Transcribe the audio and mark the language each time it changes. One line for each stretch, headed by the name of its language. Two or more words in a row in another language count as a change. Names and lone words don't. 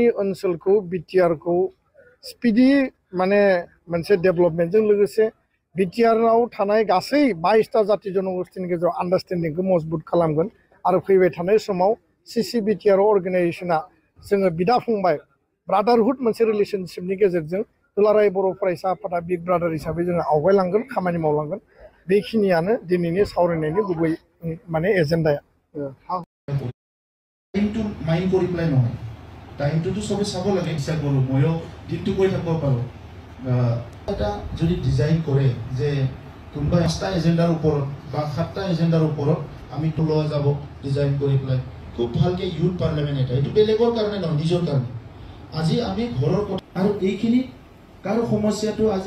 Bodo: ओनसोलखौ बिटिआरखौ स्पिडि माने मोनसे डेभेलपमेन्टजों लोगोसे बिटिआरआव थानाय गासै 22टा जाति जनगोष्ठीनि गेजेराव आन्डारस्टेन्डिंखौ मजबुत खालामगोन आरो फैबाय थानाय समाव सिसि बिटिआर अर्गेनाइजेसना जोङो बिदा फंबाय ब्रादारहुड मोनसे रिलेशनशिपनि गेजेरजों दुलाराय बर' फरायसा आफादा
English: big brother
Bodo: हिसाबै जोङो आवगायलांगोन खामानि मावलांगोन बेखिनियानो दिनैनि सावरायनायनि गुबै माने एजेन्डाया
Assamese: টাইমটো মাইণ্ড কৰি পেলাই নহয় টাইমটোতো চবে চাব লাগে ইচ্ছা কৰোঁ ময়ো দিনটো কৰি থাকিব পাৰোঁ এটা যদি ডিজাইন কৰে যে কোনোবা 5টা এজেণ্ডাৰ ওপৰত বা 7টা এজেণ্ডাৰ ওপৰত আমি লোৱা যাব ডিজাইন কৰি পেলাই খুব ভালকৈ
English: youth parliament
Assamese: এটা এইটো বেলেগৰ কাৰণে নহয় নিজৰ কাৰণে আজি আমি ঘৰৰ কথা আৰু এইখিনি কাৰো সমস্যাটো আজি